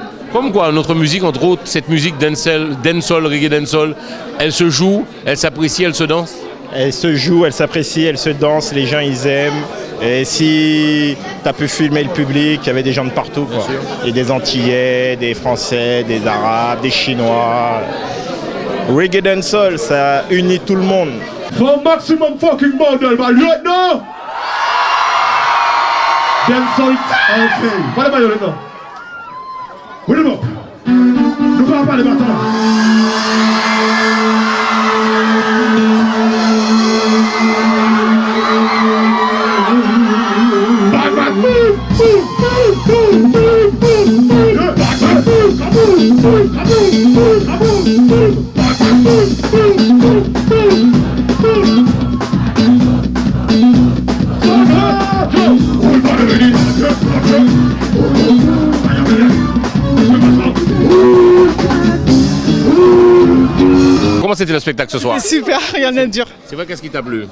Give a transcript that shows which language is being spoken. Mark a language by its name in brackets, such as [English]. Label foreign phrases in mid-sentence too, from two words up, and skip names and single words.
[French] Comme quoi, notre musique, entre autres, cette musique dancehall, reggae dancehall, elle se joue, elle s'apprécie, elle se danse? Elle se joue, elle s'apprécie, elle se danse, les gens ils aiment. Et si tu as pu filmer le public, il y avait des gens de partout. Quoi. Il y a des Antillais, des Français, des Arabes, des Chinois. Reggae dancehall, ça unit tout le monde. [English] For maximum fucking bundle, man, right now! Dancehall, okay. What about you right now? Put him up. [French] Nous parlons pas de maintenant. Batman, boom, boom, boom, boom, boom, boom. Batman, boom, kaboom, boom, kaboom, boom, kaboom, boom. Batman, boom, boom, boom, boom, boom. Comment c'était le spectacle ce soir? Super, rien à dire. C'est vrai, qu'est-ce qui t'a plu?